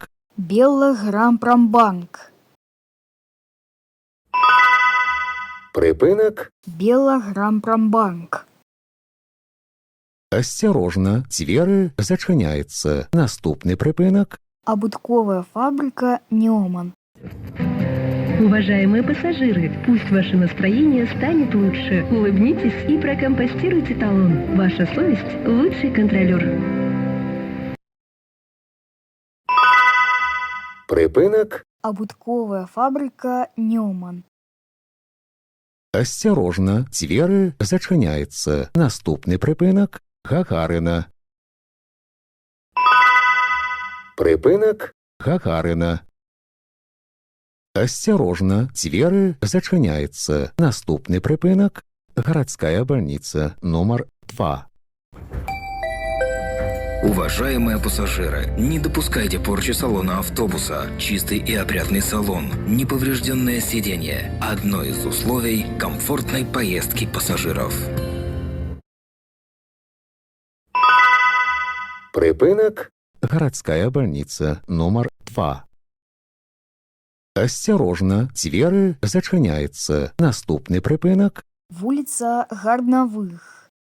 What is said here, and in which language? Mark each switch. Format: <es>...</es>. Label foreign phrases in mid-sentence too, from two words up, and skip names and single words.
<be>Белагрампрамбанк. Прыпынак. Белагрампрамбанк. Асцярожна, дзверы зачыняецца. Наступны прыпынак. Абутковая фабрика «Неоман».</be> <ru>Уважаемые пассажиры, пусть ваше настроение станет лучше. Улыбнитесь и прокомпостируйте талон. Ваша совесть – лучший контролер.</ru> <be>Прыпынак. Абутковая фабрика «Неоман». Асцярожна, дзверы зачыняецца. Наступны прыпынак. Гагарына. Прыпынак. Гагарына. Асцярожна, дзверы зачыняецца. Наступны прыпынак. Гарадская больница номер 2.</be> <ru>Уважаемые пассажиры, не допускайте порчи салона автобуса. Чистый и опрятный салон, неповрежденное сиденье – одно из условий комфортной поездки пассажиров.</ru> <be>Прыпынак. Гарадская больница номер 2. Асцярожна, дзверы зачыняецца. Наступны прыпынак. Вуліца Гарнавых.</be>